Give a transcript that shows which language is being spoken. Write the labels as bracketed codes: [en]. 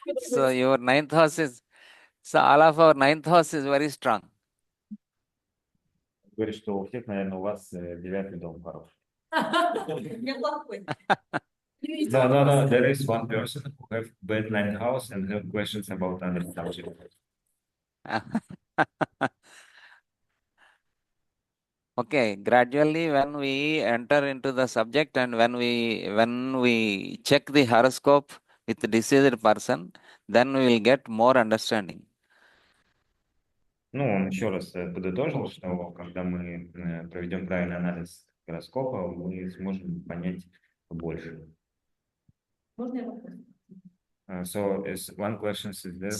[en] So your ninth house is, so all of our ninth house is very strong. [ru] Говорит, что у всех, наверное, у вас 9 дом хороший. Неплохой. [en] No. There is one person who have bad 9th house and have questions about other subject. Okay, gradually when we enter into the subject and when we check the horoscope with the deceased person, then we will get more understanding. [ru] Ну, он еще раз подытожил, что когда мы проведем правильный анализ гороскопа, мы сможем понять больше. Можно я вопрос? [en] So, is one question is there, but